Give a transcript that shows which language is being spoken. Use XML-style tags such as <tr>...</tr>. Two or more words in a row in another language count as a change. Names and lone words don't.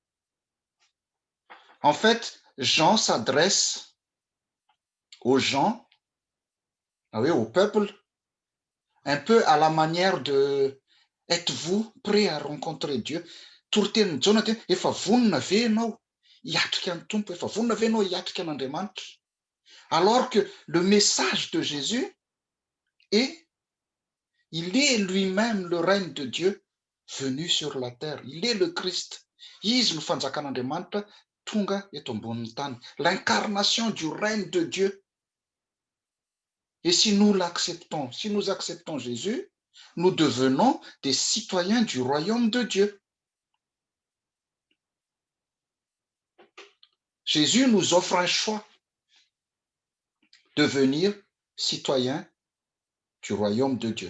<fr>En fait, Jean s'adresse aux gens au peuple, un peu à la manière de êtes-vous prêt à rencontrer Dieu?</fr> <mg>Toriten'i Jonathan, efa vonona ve ianao hiatrika ny tompo, efa vonona ve ianao hiatrika an'Andriamanitra?</mg> <fr>Alors que le message de Jésus est, il est lui-même le règne de Dieu venu sur la terre. Il est le Christ.</fr> <mg>Izy no fanjakan'Andriamanitra tonga eto ambonin'ny tany.</mg> <fr>L'incarnation du règne de Dieu. Et si nous l'acceptons, si nous acceptons Jésus, nous devenons des citoyens du royaume de Dieu. Jésus nous offre un choix, devenir citoyen du royaume de Dieu.</fr>